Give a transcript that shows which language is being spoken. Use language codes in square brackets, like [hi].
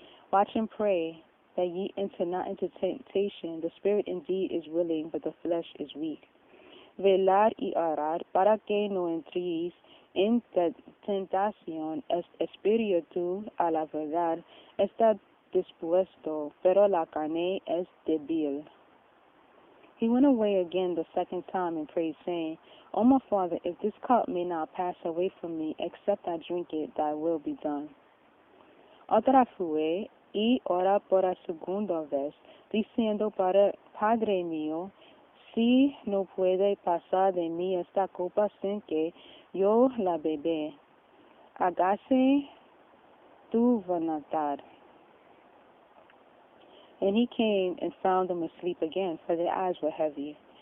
[en] Watch and pray, that ye enter not into temptation. The spirit indeed is willing, but the flesh is weak. [es] Velar y orar, para que no entréis en tentación. El espíritu, a la verdad, está dispuesto, pero la carne es débil. [en] He went away again the second time and prayed, saying, O my Father, if this cup may not pass away from me, except I drink it, thy will be done. [es] Otra fue, y ora por la segunda vez, diciendo, Padre mío, si no puede pasar de mí esta copa sin que yo la beba, hágase tu voluntad. [en] And he came and found them asleep again, for their eyes were heavy.